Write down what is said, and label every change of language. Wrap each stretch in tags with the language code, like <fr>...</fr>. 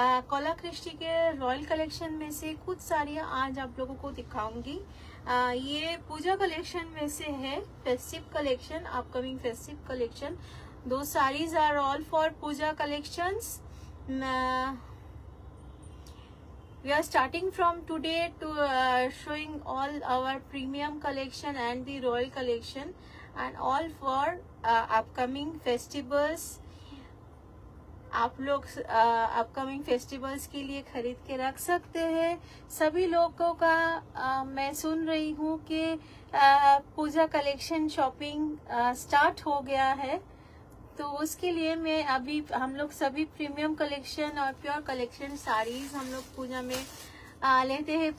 <hi>कलाकृष्टि के royal collection में से कुछ साड़ियाँ आज आप लोगों को दिखाऊंगी। ये पूजा कलेक्शन में से है, festive collection, upcoming festive collection.</hi> <en>दो saris are all for puja collections. We are starting from today to showing all our premium collection and the royal collection, and all for upcoming festivals.</en> <hi>आप लोग upcoming festivals के लिए खरीद के रख सकते हैं। सभी लोगों का मैं सुन रही हूँ कि पूजा कलेक्शन शॉपिंग स्टार्ट हो गया है, तो उसके लिए मैं अभी हम लोग सभी प्रीमियम कलेक्शन और प्योर कलेक्शन साड़ीज हम लोग पूजा में लेते हैं।</hi>